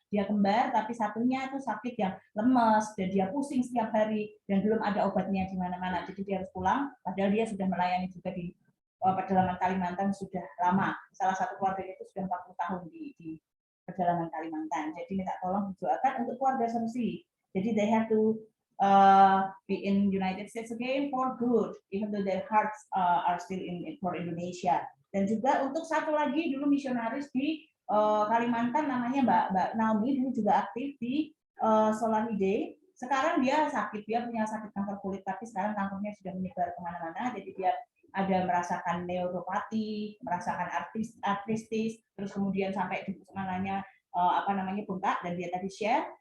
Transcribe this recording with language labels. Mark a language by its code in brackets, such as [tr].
[id] Dia kembar tapi satunya itu sakit yang lemes dan dia pusing setiap hari dan belum ada obatnya di mana-mana. Jadi dia harus pulang padahal dia sudah melayani juga di pedalaman Kalimantan sudah lama. Salah satu keluarganya itu sudah 40 tahun di pedalaman Kalimantan. Jadi minta tolong didoakan untuk keluarga Semsi. Jadi [en] they have to be in United States again for good, even though their hearts are still in for Indonesia. [id] Dan juga untuk satu lagi dulu misionaris di Kalimantan namanya Mbak Naomi, dulu juga aktif di Solahide. Sekarang dia sakit, dia punya sakit kanker kulit, tapi sekarang kankernya sudah menyebar kemana-mana. Jadi dia ada merasakan neuropati, merasakan artristis, terus kemudian sampai di mananya bengkak, dan dia tadi share.